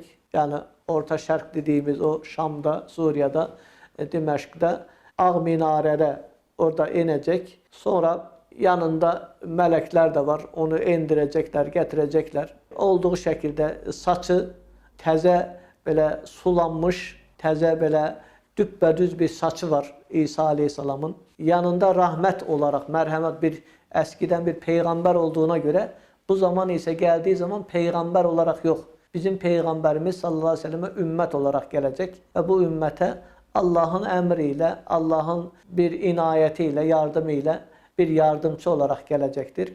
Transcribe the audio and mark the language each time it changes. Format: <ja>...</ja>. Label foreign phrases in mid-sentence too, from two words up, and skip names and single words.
<az>Yəni, Orta Şərq dediyimiz o Şamda, Suriyada, Diməşqdə, Ağ minarədə orada enəcək. Sonra yanında mələklər də var, onu endirəcəklər, gətirəcəklər. Olduğu şəkildə saçı təzə belə sulanmış, təzə belə düppədüz bir saçı var İsa Aleyhisselamın.</az> <tr>Yanında rahmet olarak, merhamet bir eskiden bir peygamber olduğuna göre bu zaman ise geldiği zaman peygamber olarak yok. Bizim peygamberimiz sallallahu aleyhi ve selleme ümmet olarak gelecek ve bu ümmete Allah'ın emriyle, Allah'ın bir inayetiyle, yardımıyla bir yardımcı olarak gelecektir.</tr>